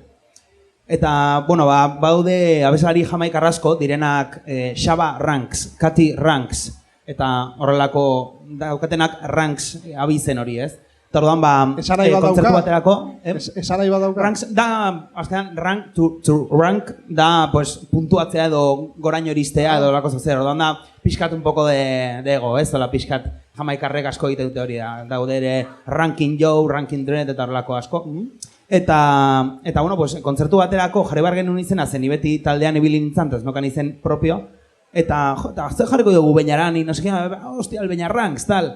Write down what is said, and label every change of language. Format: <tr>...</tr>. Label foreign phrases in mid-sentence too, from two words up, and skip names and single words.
<eu>Eta, bueno, baude abeslari Jamaikar asko direnak Shaba Ranks, Kati Ranks, eta horrelako daukatenak Ranks abizen hori, ez? Eta orduan, kontzertu baterako... Esan nahi badauka? Ranks da, aztean,</eu> <en>rank to rank</en> <eu>da, pues, puntuatzea edo goraino iristea edo lako zozer. Orduan da, pixkat</eu> <es>un poco de ego,</es> <eu>ez? Ola, pixkat Jamaikarrek asko egite dute hori da. Daude ere Ranking Joe, Ranking Dread eta horrelako asko. Eta, bueno, pues, kontzertu baterako jarri behar genuen izena zen, ni beti taldean ibili nintzen, ez nokan izen propio. Eta, ze jarriko dugu Beñarani,</eu> <es>no seke, hostia, el Beñar Ranks,</es> <eu>tal.</eu>